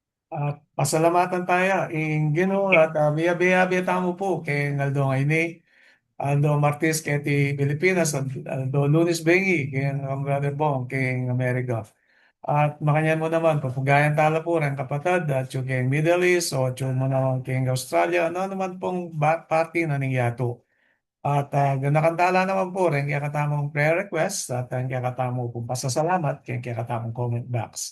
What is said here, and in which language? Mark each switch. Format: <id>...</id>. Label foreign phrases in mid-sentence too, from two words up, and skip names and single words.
<pam>At pasalamatan tayo ing Ginoo at biya-biya tamo po kay ngaldo ngaini Aldo Martis kay ti Pilipinas at Aldo Lunes Bengi kay ang brother Bong kay Amerika. At makanyan mo naman papugayan tala po rin kapatid at yung kay Middle East o yung mo naman kay Australia ano naman pong party na ningyato. At nakantala naman po rin kaya katamong</pam> <en>prayer request</en> <pam>at kaya katamo pong pasasalamat kaya katamong</pam> <en>comment box.</en>